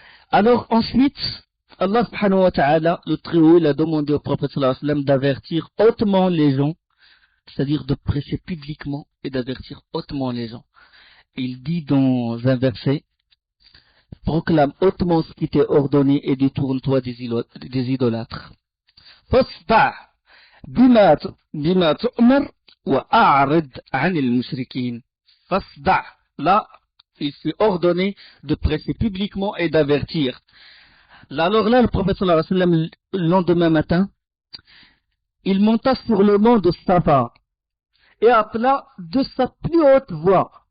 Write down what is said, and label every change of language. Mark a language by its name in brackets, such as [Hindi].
[French] Alors ensuite, Allah subhanahu wa ta'ala, le Très-Haut, il a demandé au prophète sallallahu alayhi wa sallam d'avertir hautement les gens, c'est-à-dire de prêcher publiquement et d'avertir hautement les gens. Il dit dans un verset, proclame hautement ce qui t'est ordonné et détourne-toi des idolâtres. [Arabic] فاصدع بما تؤمر وأعرض عن المشركين. [French] فاصدع, là, il s'est ordonné de prêcher publiquement et d'avertir. Alors là, le prophète sallallahu alayhi wa sallam, le lendemain matin, il monta sur le mont de Safa et appela de sa plus haute voix.